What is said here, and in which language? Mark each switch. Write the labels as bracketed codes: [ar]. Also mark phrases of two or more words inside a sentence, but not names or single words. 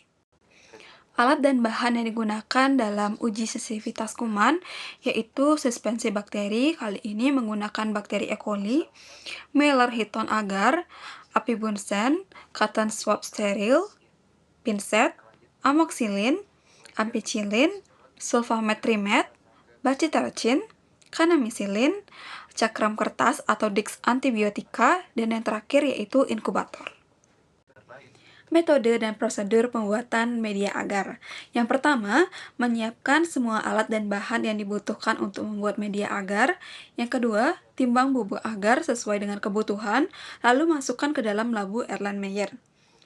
[id] Alat dan bahan yang digunakan dalam uji sensitivitas kuman yaitu suspensi bakteri, kali ini menggunakan bakteri E. coli, Meller Hitton agar, api Bunsen, [en] cotton swab [id] steril, pinset, amoxicillin, ampicillin, sulfametrimet, bacitracin, kanamicillin, cakram kertas atau Dix antibiotika, dan yang terakhir yaitu inkubator. Metode dan prosedur pembuatan media agar. Yang pertama, menyiapkan semua alat dan bahan yang dibutuhkan untuk membuat media agar. Yang kedua, timbang bubuk agar sesuai dengan kebutuhan, lalu masukkan ke dalam labu Erlenmeyer.